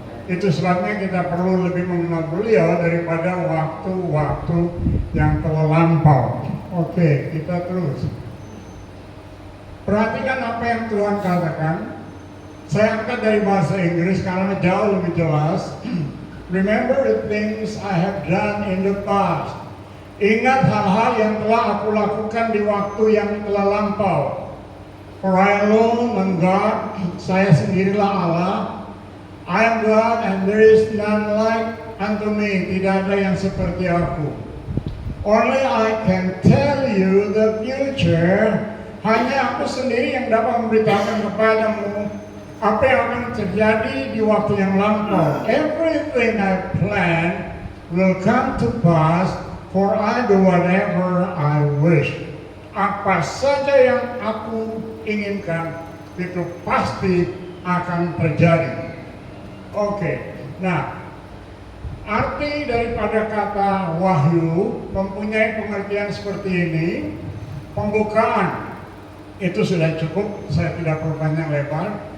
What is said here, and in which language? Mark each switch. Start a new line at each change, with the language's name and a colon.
Indonesian: Itu sebabnya kita perlu lebih mengenal beliau daripada waktu-waktu yang telah lampau. Oke, kita terus. Perhatikan apa yang Tuhan katakan. Saya angkat dari bahasa Inggris karena jauh lebih jelas.
English: Remember the things I have done in the past.
Indonesian: Ingat hal-hal yang telah aku lakukan di waktu yang telah lampau.
English: For I alone am God,
Indonesian: saya sendirilah Allah.
English: I am God and there is none like unto me.
Indonesian: Tidak ada yang seperti aku.
English: Only I can tell you the future.
Indonesian: Hanya aku sendiri yang dapat memberitakan kepadamu apa yang akan terjadi di waktu yang lampau.
English: Everything I plan will come to pass, for I do whatever I wish.
Indonesian: Apa saja yang aku inginkan itu pasti akan terjadi. Oke, nah arti daripada kata wahyu mempunyai pengertian seperti ini. Pembukaan itu sudah cukup, saya tidak perlu panjang lebar.